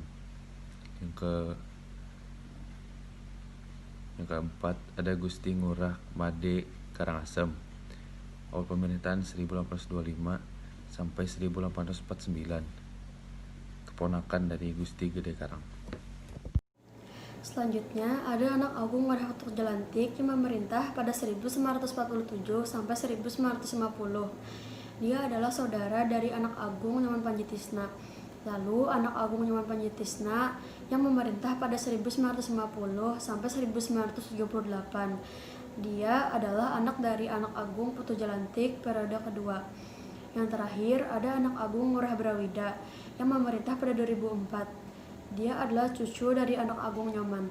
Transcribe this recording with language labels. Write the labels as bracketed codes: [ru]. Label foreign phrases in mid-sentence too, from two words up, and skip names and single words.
[id] Yang keempat ada Gusti Ngurah Made Karangasem, awal pemerintahan 1825 sampai 1849, keponakan dari Gusti Gede Karang. Selanjutnya, ada Anak Agung Ngurah Ketut Jalantik yang memerintah pada 1947 sampai 1950. Dia adalah saudara dari Anak Agung Nyoman Panji Tisna. Lalu, Anak Agung Nyoman Panji Tisna yang memerintah pada 1950 sampai 1978. Dia adalah anak dari Anak Agung Putu Jalantik periode kedua. Yang terakhir, ada Anak Agung Ngurah Brawida yang memerintah pada 2004. Dia adalah cucu dari Anak Agung Nyoman.